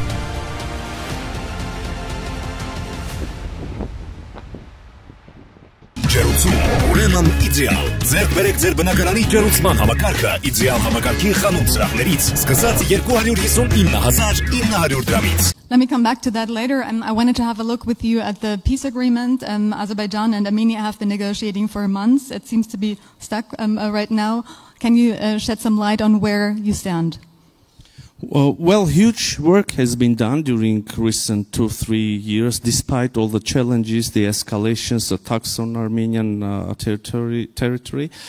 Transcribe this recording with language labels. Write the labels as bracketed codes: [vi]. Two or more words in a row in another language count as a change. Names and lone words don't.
[hy] Ուրեմն իդեալ։ Ձեր բերեք ձեր բնակարանի ջերուցման համակարգը իդեալ համակարգի խանութ սրահներից սկսած 259,900 դրամից։ [en] Let me come back to that later. I wanted to have a look with you at the peace agreement. Azerbaijan and Armenia have been negotiating for months. It seems to be stuck right now. Can you shed some light on where you stand? Well, huge work has been done during recent 2-3 years, despite all the challenges, the escalations, attacks on Armenian territory.